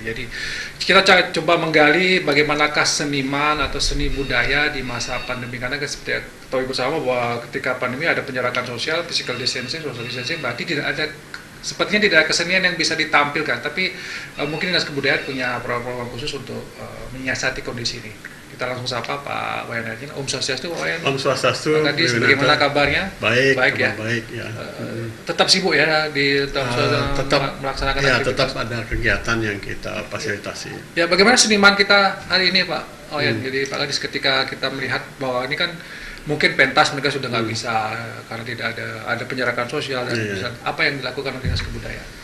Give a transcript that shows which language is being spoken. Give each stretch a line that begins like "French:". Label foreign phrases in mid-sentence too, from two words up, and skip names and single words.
Indonesian: Jadi kita coba menggali bagaimanakah seniman atau seni budaya di masa pandemi, karena seperti tahu ibu sama bahwa ketika pandemi ada penjarakan sosial,
English: physical distancing, social distancing,
Indonesian: berarti sepertinya tidak ada kesenian yang bisa ditampilkan, tapi mungkin Dinas Kebudayaan punya program khusus untuk menyiasati kondisi ini. Kita langsung sapa Pak Wayan Atnyana.
Sanskrit: Om Swastiastu Pak Wayan. Om Swastiastu.
Indonesian: Tadi bagaimana kabarnya? Baik ya. Baik ya. Tetap sibuk ya di tetap melaksanakan ya, aktivitas. tetap ada kegiatan yang kita fasilitasi. Ya, bagaimana seniman kita hari ini Pak Wayan? Jadi Pak Kadis, ketika kita melihat bahwa ini kan mungkin pentas mereka sudah nggak bisa karena tidak ada penjarakan sosial dan apa yang dilakukan oleh Dinas Kebudayaan?